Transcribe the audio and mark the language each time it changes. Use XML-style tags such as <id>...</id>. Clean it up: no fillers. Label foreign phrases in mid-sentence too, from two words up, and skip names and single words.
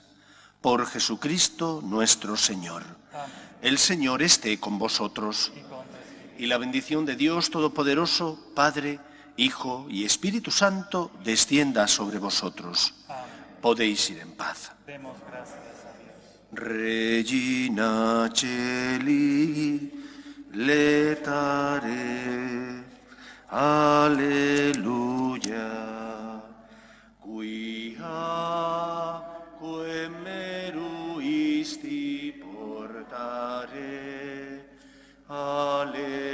<es>Por Jesucristo nuestro Señor. Amén. El Señor esté con vosotros. Y la bendición de Dios Todopoderoso, Padre, Hijo y Espíritu Santo, descienda sobre vosotros. Amén. Podéis ir en paz. Demos gracias a Dios.</es> <la>Regina Celi, letare, alleluia, quia quem meruisti portare, alleluia.</la>